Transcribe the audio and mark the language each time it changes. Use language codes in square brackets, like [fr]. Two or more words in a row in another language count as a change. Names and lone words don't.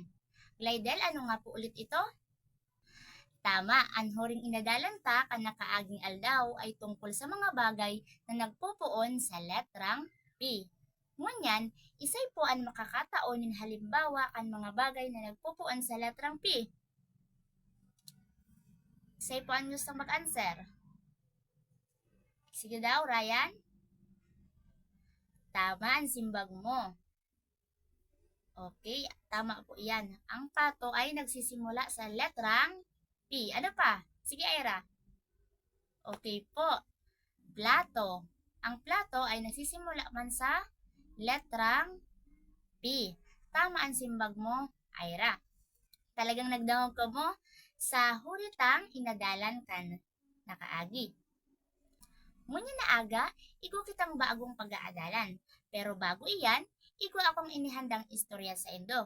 [bik] Glidel, ano nga po ulit ito? Tama, ang huring inadalan ta kan nakaaging aldaw ay tungkol sa mga bagay na nagpupuon sa letrang P. Ngunyan, isay po ang makakataonin halimbawa kan mga bagay na nagpupuon sa letrang P. Isay po ang gusto mag-answer. Sige daw, Ryan. Tama ang simbag mo. Okay, tama po yan. [tl] Ang pato ay nagsisimula sa letrang P. Ano pa? Sige, Ira. Okay po. Plato. Ang plato ay nagsisimula man sa letrang P. [bik] Tama ang simbag mo, Ira. Talagang nagdangog ka mo sa huritang inadalan kan nakaagi. Ngunya na aga, igo kitang bagong pag-aadalan. Pero bago iyan, igo akong inihandang istorya sa indo.